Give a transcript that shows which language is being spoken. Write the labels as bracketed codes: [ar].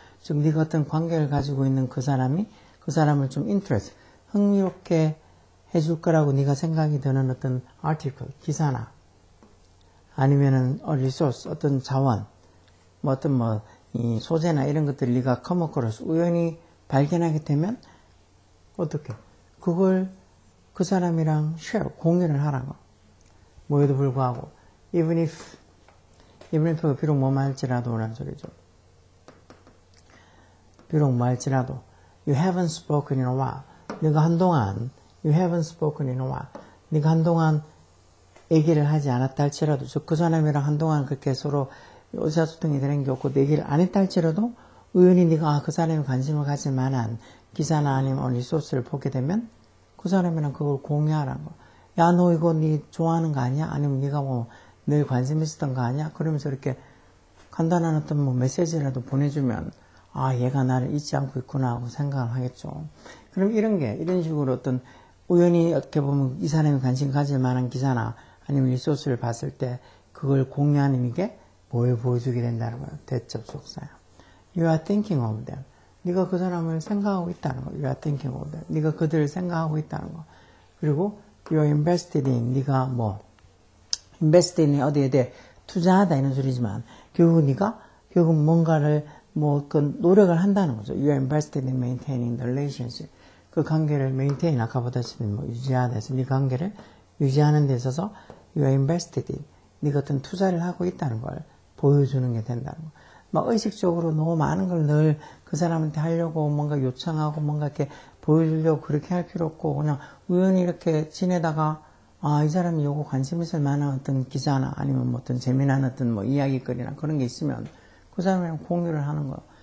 [ko] 즉 네가 어떤 관계를 가지고 있는 그 사람이 그 사람을 좀 interest 흥미롭게 해줄 거라고 네가 생각이 드는 어떤 article, 기사나 아니면은 resource, 어떤 자원, 뭐 어떤 뭐 이 소재나 이런 것들을 네가 come across 우연히 발견하게 되면 어떻게 그걸 그 사람이랑 share, 공유를 하라는 거. 뭐에도 불구하고 [en] even if [ko] 비록 뭐만 할지라도 라는 소리죠. 비록 뭐 할지라도 [en] you haven't spoken in a while [ko] 네가 한동안 [en] You haven't spoken in a while. [ko] 네가 한동안 얘기를 하지 않았다 할지라도, 즉 그 사람이랑 한동안 그렇게 서로 의사소통이 되는 게 없고 얘기를 안 했다 할지라도 우연히 네가 그 사람이 관심을 가질 만한 기사나 아니면 리소스를 보게 되면 그 사람이랑 그걸 공유하라는 거. 야, 너 이거 네 좋아하는 거 아니야? 아니면 네가 뭐 늘 관심 있었던 거 아니야? 그러면서 이렇게 간단한 어떤 뭐 메시지라도 보내주면 얘가 나를 잊지 않고 있구나 하고 생각을 하겠죠. 그럼 이런 식으로 어떤 우연히 어떻게 보면 이 사람이 관심 가질 만한 기사나 아니면 리소스를 봤을 때 그걸 공유하는 게 뭘 보여주게 된다는 거예요. 대접속사야. [en] You are thinking of them. [ko] 네가 그 사람을 생각하고 있다는 거. [en] You are thinking of them. [ko] 네가 그들을 생각하고 있다는 거. 그리고 [en] you are invested in. [ko] 네가 뭐 invested in 어디에 대해 투자하다 이런 소리지만 결국 뭔가를 그 노력을 한다는 거죠. [en] You are invested in maintaining the relationship. [ko] 그 관계를 maintain 아까보다시피 유지하다 해서 네 관계를 유지하는 데 있어서 [en] you are invested in [ko] 네가 어떤 투자를 하고 있다는 걸 보여주는 게 된다는 거. 막 의식적으로 너무 많은 걸 늘 그 사람한테 하려고 뭔가 요청하고 뭔가 이렇게 보여주려고 그렇게 할 필요 없고 그냥 우연히 이렇게 지내다가 이 사람이 요거 관심 있을 만한 어떤 기사나 아니면 뭐 어떤 재미난 어떤 뭐 이야기거리나 그런 게 있으면 그 사람이랑 공유를 하는 거예요.